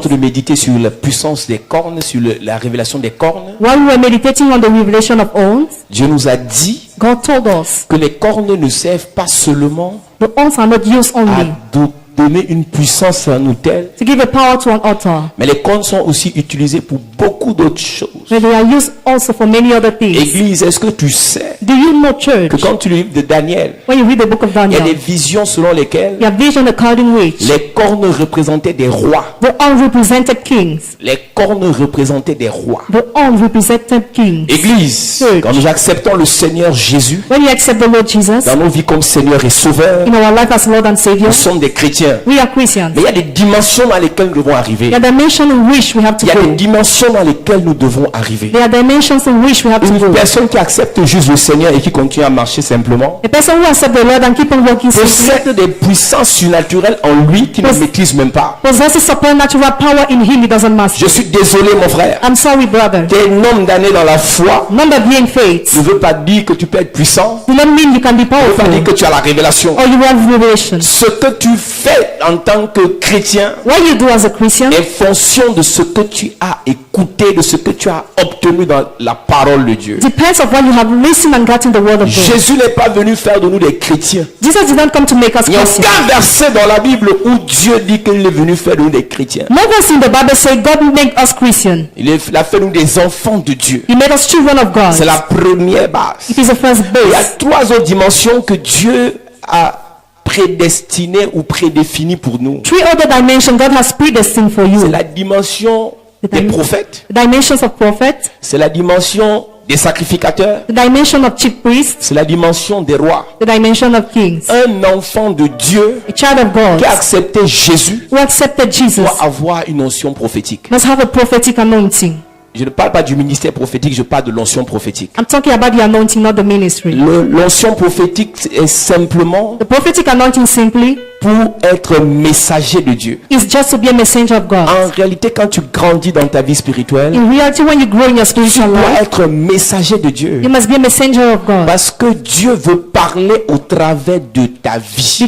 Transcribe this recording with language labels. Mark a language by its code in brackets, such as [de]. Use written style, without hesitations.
[fr] train de méditer sur la puissance des cornes, sur la révélation des cornes, [en] While we were meditating on the revelation of horns, [fr] Dieu nous a dit [en] God told us [fr] que les cornes ne servent pas seulement [en] the horns are not used [fr] à [en] only [fr] donner une puissance à un autel, [en] to give a power to an altar, [fr] mais les cornes sont aussi utilisées pour beaucoup d'autres choses. [en] but they are used also for many other things. [fr] Église, est-ce que tu sais [en] Do you know, church, [fr] que quand tu lis de Daniel, [en] when you read the book of [fr] il y a [en] Daniel, [fr] des visions selon lesquelles [en] you have vision according which [fr] les cornes représentaient des rois. [en] the horn represented kings. [fr] Les cornes représentaient des rois. [en] The horn represented kings. [fr] Église, [en] Church. [fr] quand nous acceptons le Seigneur Jésus [en] When we accept the Lord Jesus [fr] dans nos vies comme Seigneur et Sauveur, [en] in our life as Lord and Savior, [fr] nous sommes des chrétiens. [en] we are Christians. [fr] Mais il y a des dimensions dans lesquelles nous devons arriver. [en] There are dimensions in which we have to [fr] Il y a des [en] go. [fr] dimensions dans lesquelles nous devons arriver. [en] There are dimensions in which we have to [fr] Une [en] go. [fr] personne qui accepte juste le Seigneur et qui continue à marcher simplement [en] A person who accepts the Lord and keep on walking simply [fr] possède des puissances surnaturelles en lui qu'il ne maîtrise même pas. [en] possesses supernatural power in him he doesn't master. [fr] Je suis désolé mon frère. [en] I'm sorry, brother. [fr] Tu es un nombre d'années dans la foi. [en] Number being faith [fr] Ne veut pas dire que tu peux être puissant. [en] do not mean you can be [fr] Ne veut pas dire [en] powerful [fr] que tu as la révélation. [en] or you have revelation. [fr] Ce que tu fais fais en tant que chrétien [en] What you do as a Christian [fr] est fonction de ce que tu as écouté, de ce que tu as obtenu dans la parole de Dieu. [en] depends on what you have listened and gotten the word of God. [fr] Jésus n'est pas venu faire de nous des chrétiens. [en] Jesus did not come to make us [fr] Il n'y a [en] Christians. [fr] aucun verset dans la Bible où Dieu dit qu'il est venu faire de nous des chrétiens. [en] No verse in the Bible say God make us Christian. [fr] Il a fait de nous des enfants de Dieu. [en] He made us children of God. [fr] C'est la première base. [en] It is the first [fr] Il y a [en] base. [fr] 3 autres dimensions que Dieu a prédestinées ou prédéfinies pour nous. [en] 3 other dimensions God has predestined for you. [fr] C'est la dimension des prophètes. [en] The dimensions of prophets, [fr] C'est la dimension des sacrificateurs. [en] the dimension of chief priests, [fr] C'est la dimension des rois. [en] the dimension of kings. [fr] Un enfant de Dieu [en] A child of God [fr] qui a accepté Jésus [en] who accepted Jesus [fr] doit avoir une onction prophétique. [en] must have a prophetic anointing. [fr] Je ne parle pas du ministère prophétique, je parle de l'onction prophétique. [en] I'm talking about the anointing, not the ministry. [fr] L'onction prophétique est simplement [en] The prophetic anointing simply [fr] pour être messager de Dieu. [en] is just to be a messenger of God. [fr] En réalité, quand tu grandis dans ta vie spirituelle, [en] In reality, when you grow in your [fr] tu [en] spiritual [fr] dois [en] life, [fr] être messager de Dieu. [en] you must be a messenger of God. [fr] Parce que Dieu veut parler au travers de ta vie.